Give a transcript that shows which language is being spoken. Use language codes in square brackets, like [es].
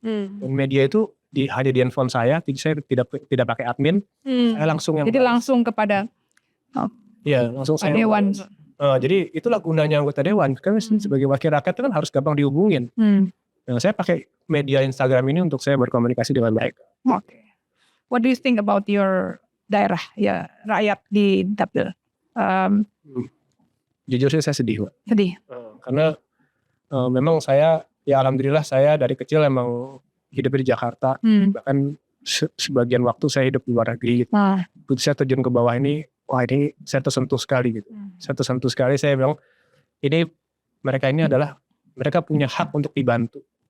[id] Dan media itu hanya di handphone saya, saya tidak pakai admin. Saya langsung yang jadi langsung kepada langsung saya dewan. Jadi itulah gunanya anggota dewan. Karena sebagai wakil rakyat itu kan harus gampang dihubungin. Nah, saya pakai media Instagram ini untuk saya berkomunikasi dengan baik. [en] What do you think about your [id] daerah rakyat di dapil? Jujur sih saya sedih, Pak. Sedih. Karena memang saya alhamdulillah saya dari kecil emang hidup di Jakarta. Bahkan sebagian waktu saya hidup di luar negeri. Begitu saya terjun ke bawah ini, wah ini saya tersentuh sekali gitu. Saya tersentuh sekali, saya bilang ini mereka punya hak untuk dibantu.